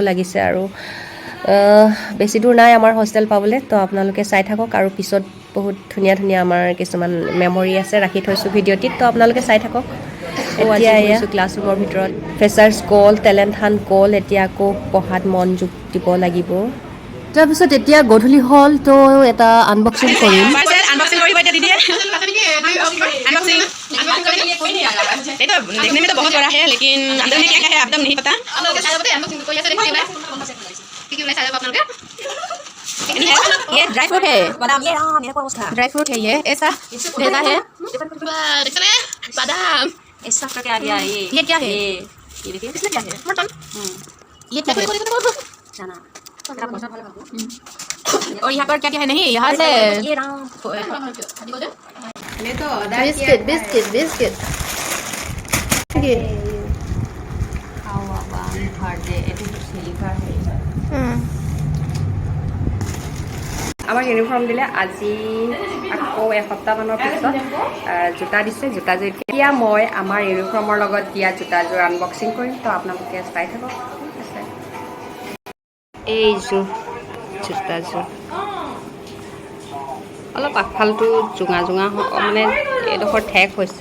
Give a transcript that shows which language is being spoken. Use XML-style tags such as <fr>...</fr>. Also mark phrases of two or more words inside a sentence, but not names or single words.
<as>লাগিছে আৰু বেছি দূৰ নাই আমাৰ হোষ্টেল পাবলৈ তো আপোনালোকে চাই থাকক আৰু পিছত বহুত ধুনীয়া ধুনীয়া আমাৰ কিছুমান মেমৰি আছে ৰাখি থৈছোঁ ভিডিঅ'টিত তো আপোনালোকে চাই থাকক এতিয়া আহিছোঁ ক্লাছৰুমৰ ভিতৰত ফেচাৰ্ছ গ'ল</as> <en>talent hunt</en> <as>গ'ল এতিয়া আকৌ পঢ়াত মনোযোগ দিব লাগিব তাৰপিছত এতিয়া গধূলি হ'ল তো এটা আনবক্সিং কৰিম</as> <hi>अनबॉक्सिंग करी बैठे दीदी अनबॉक्सिंग ये तो देखने में तो बहुत बड़ा है लेकिन अंदर में क्या क्या है एकदम नहीं पता ये</hi> <en>dry fruit</en> <hi>है बादाम ये मेरे को उसका</hi> <en>dry fruit</en> <hi>है ये ऐसा रहता है बादाम ऐसा करके आ गया ये क्या है ये देखिए इसमें क्या है मटन ये क्या है चना और यहाँ पर क्या क्या है नहीं यहाँ से बिस्किट बिस्किट बिस्किट</hi> <as>আমাৰ ইউনিফৰ্ম দিলে আজি আকৌ এসপ্তাহমানৰ পিছত জোতা দিছে জোতাযোৰ এতিয়া মই আমাৰ ইউনিফৰ্মৰ লগত দিয়া জোতাযোৰ আনবক্সিং কৰিম তো আপোনালোকে চাই থাকক এইযোৰ জোতাযোৰ অলপ আগফালটো জোঙা জোঙা মানে এইডোখৰ ঠেক হৈছে</as>